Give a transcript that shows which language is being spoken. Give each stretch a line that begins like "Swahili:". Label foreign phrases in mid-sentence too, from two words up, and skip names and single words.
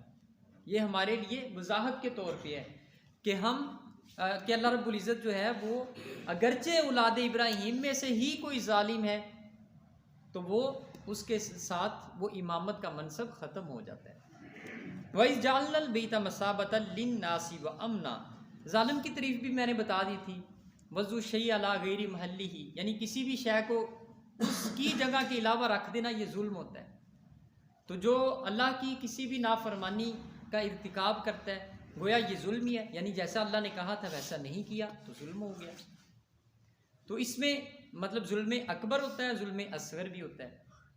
Hindi: ये हमारे लिए वज़ाहत के तौर पे है कि कि अल्लाह रब्बुल इज़्ज़त जो है वो अगरचे औलाद इब्राहीम में से ही कोई ज़ालिम है तो वो उसके साथ वो इमामत का मनसब ख़त्म हो जाता है।
Arabic: وإذ جعلنا البيت مثابة للناس وأمنا,
Hindi: ज़ालिम की तारीफ़ भी मैंने बता दी थी।
Arabic: وضع شيء على غير محله,
Hindi: यानी किसी भी शय को उसकी जगह के अलावा रख देना ये जुल्म होता है। तो जो अल्लाह की किसी भी नाफरमानी का इर्तिकाब करता है गोया ये जुल्म ही है, यानी जैसा अल्लाह ने कहा था वैसा नहीं किया तो जुल्म हो गया। तो इसमें मतलब जुल्म अकबर होता है, जुल्म असगर भी होता है।